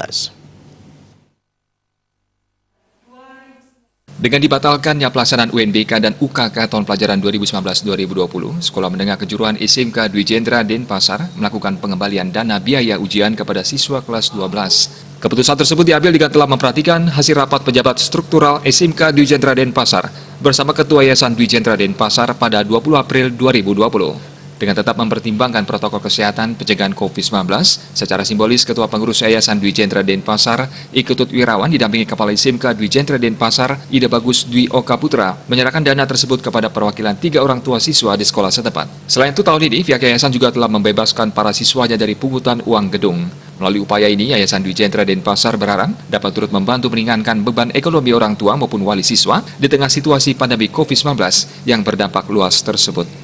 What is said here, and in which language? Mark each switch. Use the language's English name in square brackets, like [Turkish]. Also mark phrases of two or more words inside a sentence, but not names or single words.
[Indonesian] Dengan dibatalkannya pelaksanaan UNBK dan UKK tahun pelajaran 2019-2020, Sekolah Menengah Kejuruan SMK Dwi Jendra Denpasar melakukan pengembalian dana biaya ujian kepada siswa kelas 12. Keputusan tersebut diambil dengan telah memperhatikan hasil rapat pejabat struktural SMK Dwi Jendra Denpasar bersama Ketua Yayasan Dwi Jendra Denpasar pada 20 April 2020. Dengan tetap mempertimbangkan protokol kesehatan pencegahan COVID-19, secara simbolis Ketua Pengurus Yayasan Dwi Jendra Denpasar, Iketut Wirawan didampingi Kepala SMK Dwi Jendra Denpasar, Ida Bagus Dwi Oka Putra, menyerahkan dana tersebut kepada perwakilan 3 orang tua siswa di sekolah setempat. Selain itu, tahun ini pihak yayasan juga telah membebaskan para siswanya dari pungutan uang gedung. Melalui upaya ini, Yayasan Dwi Jendra Denpasar berharap dapat turut membantu meringankan beban ekonomi orang tua maupun wali siswa di tengah situasi pandemi COVID-19 yang berdampak luas tersebut.